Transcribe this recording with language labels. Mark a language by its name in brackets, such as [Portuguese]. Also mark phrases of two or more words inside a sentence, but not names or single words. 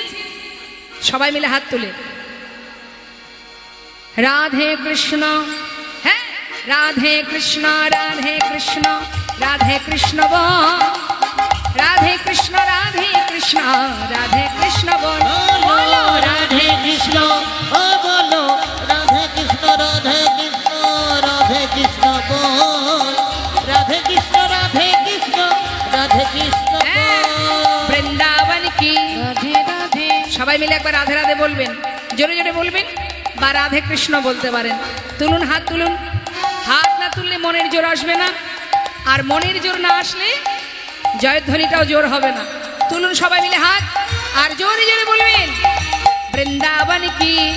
[Bangla] সবাই মিলে হাত তুলে রাধে কৃষ্ণ, হ্যাঁ, রাধে কৃষ্ণ রাধে কৃষ্ণ রাধে কৃষ্ণ বল, রাধে কৃষ্ণ রাধে কৃষ্ণ রাধে কৃষ্ণ বল। [Hindi] बोलो राधे कृष्ण ओ बोलो राधे कृष्ण राधे कृष्ण राधे कृष्ण बोल राधे कृष्ण राधे कृष्ण राधे कृष्ण बोल বৃন্দাবন কি राधे राधे [Bangla] সবাই মিলে একবার রাধে রাধে বলবেন, জোরে জোরে বলবেন, বা রাধে কৃষ্ণ বলতে পারেন। তুলুন, হাত তুলুন। হাত না তুললে মনের জোর আসবে না, আর মনের জোর না আসলে জয়ধ্বনিটাও জোর হবে না। তুলুন সবাই মিলে হাত, আর জোরে জোরে বলবেন বৃন্দাবন কি।